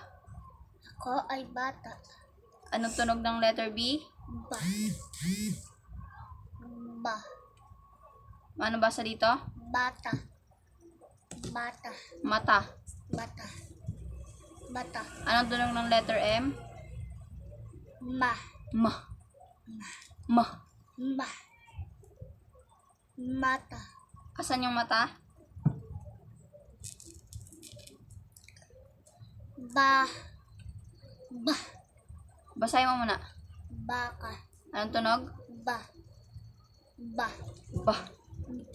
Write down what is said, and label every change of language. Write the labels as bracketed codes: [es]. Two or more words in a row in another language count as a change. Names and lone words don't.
[tl] Ako ay bata. Anong tunog ng letter B? Ba. Ba. Ano basa dito? Bata. Bata. Mata. Bata. Bata. Anong tunog ng letter M? Ma. Ma. Ma. Ma. Mata. Asan yung mata? Ba. Ba. Basahin mo muna. Baka. Anong tunog? Ba. Ba. Ba. Ba.